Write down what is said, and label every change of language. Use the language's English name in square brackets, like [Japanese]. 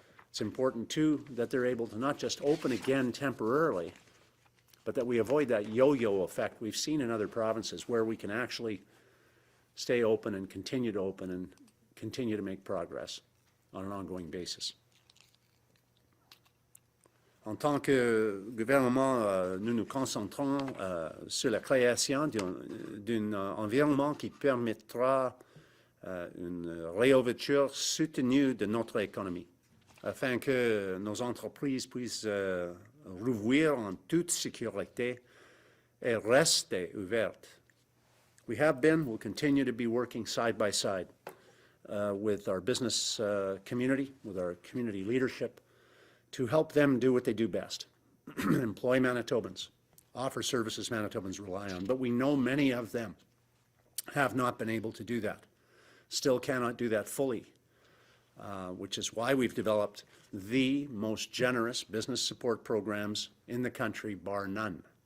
[English] It's important, too, that they're able to not just open again temporarily, but that we avoid that yo-yo effect we've seen in other provinces, where we can actually stay open and continue to open and continue to make progress on an ongoing basis. [French] En tant que gouvernement, nous nous concentrons sur la création d'un environnement qui permettra une réouverture soutenue de notre économie, afin que nos entreprises puissent rouvrir en toute sécurité et rester ouvertes. [English] We have been, will continue to be working side by side with our business community, with our community leadership, to help them do what they do best, employ Manitobans, offer services Manitobans rely on. But we know many of them have not been able to do that, still cannot do that fully, which is why we've developed the most generous business support programs in the country, bar none.